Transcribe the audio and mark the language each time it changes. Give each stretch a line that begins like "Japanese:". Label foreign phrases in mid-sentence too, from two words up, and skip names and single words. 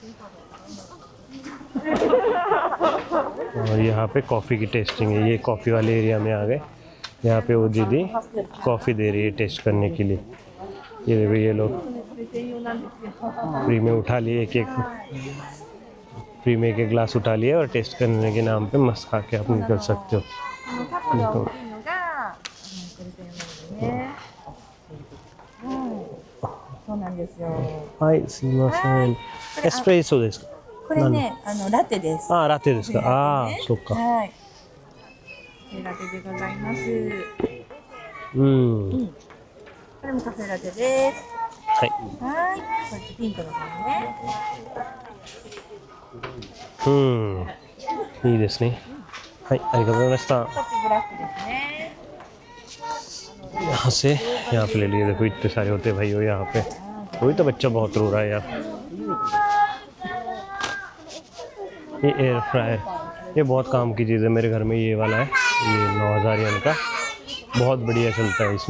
Hindi: और यहाँ पे कॉफ़ी की टेस्टिंग है, ये कॉफ़ी वाले एरिया में आ गए। यहाँ पे वो दीदी कॉफ़ी दे रही है टेस्ट करने के लिए। ये देखो ये लोग फ्री में उठा लिए एक एक। फ्री में एक ग्लास उठा लिया और टेस्ट करने के नाम पे मस्त खा के आप निकल सकते हो।
Japanese: このカップが大きいのが、これというものですね。はい。そうなんですよ。はい、すみません。エスプレッソですか？これね、ラテです。あ、ラテですか。ああ、そっか。はい。ラテでございます。うん。これもカフェラテです。はい。はい。こっちピンクの方ね。うん。いいですね。はい、ありがとうございました。こっちブラックですね。
Hindi: यहाँ से यहाँ पे ले लिए। देखो इतने सारे होते हैं भाई हो यहाँ पे। वही तो बच्चा बहुत रो रहा है यार। ये
English: air fryer,
Hindi: ये बहुत काम की चीज़ है। मेरे घर में ये वाला है, ये 9000 येन का, बहुत बढ़िया चलता है।